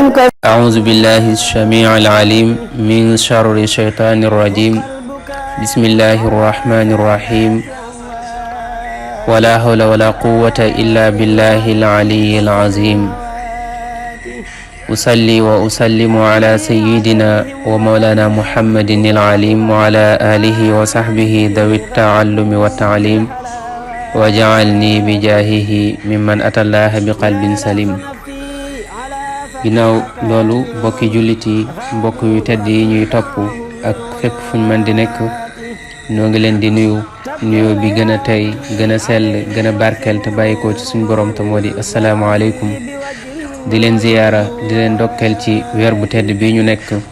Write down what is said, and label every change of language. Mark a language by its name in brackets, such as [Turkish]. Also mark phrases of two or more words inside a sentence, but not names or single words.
[Arabic] أعوذ بالله السميع العليم من شر الشيطان الرجيم بسم الله الرحمن الرحيم ولا حول ولا قوة إلا بالله العلي العظيم أصلي وأسلم على سيدنا ومولانا محمد العليم وعلى آله وصحبه ذوي التعلم والتعليم وجعلني بجاهه ممن أتى الله بقلب سليم. [Wolof] ginnaaw loolu mbokki jullit yi mbokk yu tedd yi ñuy topp ak fépp fuñ mën di nekk ñoo ngi leen di nuyu bi gën a tey gën a sell gën a barkeel te bàyyi ko ci suñ borom te moo di asalaamaaleykum di leen ziyaara di leen ndokkeel ci weer bu tedd bi ñu nekk